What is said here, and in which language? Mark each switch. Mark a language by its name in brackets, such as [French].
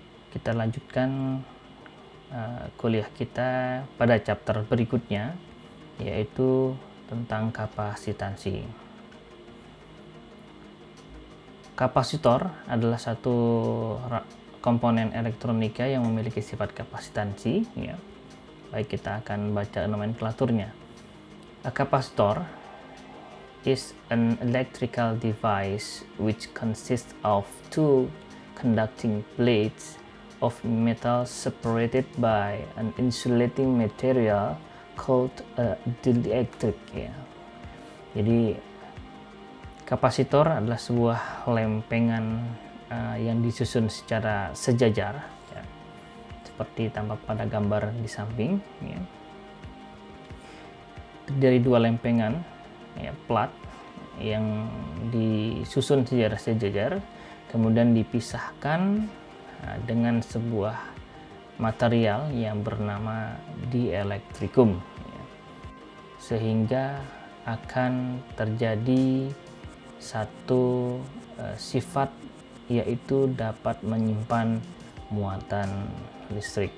[Indonesian] Kita lanjutkan kuliah kita pada chapter berikutnya, yaitu tentang kapasitansi. Kapasitor adalah satu komponen elektronika yang memiliki sifat kapasitansi. Ya. Baik, kita akan baca nomenklaturnya. [English] A capacitor is an electrical device which consists of two conducting plates of metal separated by an insulating material called a dielectric. [Indonesian] Ya. Jadi kapasitor adalah sebuah lempengan yang disusun secara sejajar, ya, seperti tampak pada gambar di samping. Ya. Dari dua lempengan, ya, plat yang disusun secara sejajar, kemudian dipisahkan dengan sebuah material yang bernama dielektrikum, ya, sehingga akan terjadi satu sifat, yaitu dapat menyimpan muatan listrik.